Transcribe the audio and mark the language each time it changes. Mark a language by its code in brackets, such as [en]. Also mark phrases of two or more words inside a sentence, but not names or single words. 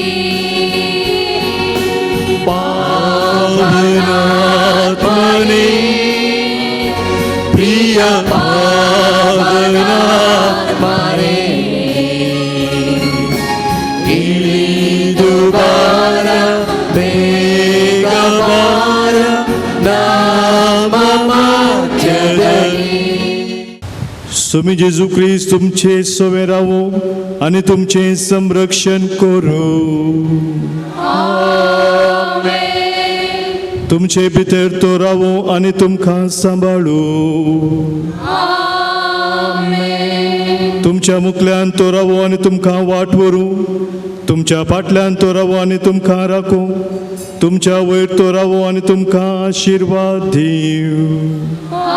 [kn] ಪಾವನಾತ್ಮನೇ ಪ್ರಿಯ ಪಾವನಾತ್ಮನೇ ಇಳಿದು ಬಾರ ಬೇಗ ಬಾರ ನಮ್ಮ ಮಧ್ಯದಲ್ಲಿ [kok] स्वामी जेजू ख्रिस्त तुमचे सोवे रावो आनी तुमचे संरक्षण करू तुमचे भितर तो रावो आनी तुमकां सांबाळू तुमच्या मुखल्यान तो रावो आनी तुमकां वाट व्हरू तुमच्या फाटल्यान तो रावो आनी तुमकां राखो तुमच्या वयर तो रावो आनी तुमकां आशिर्वाद दिवं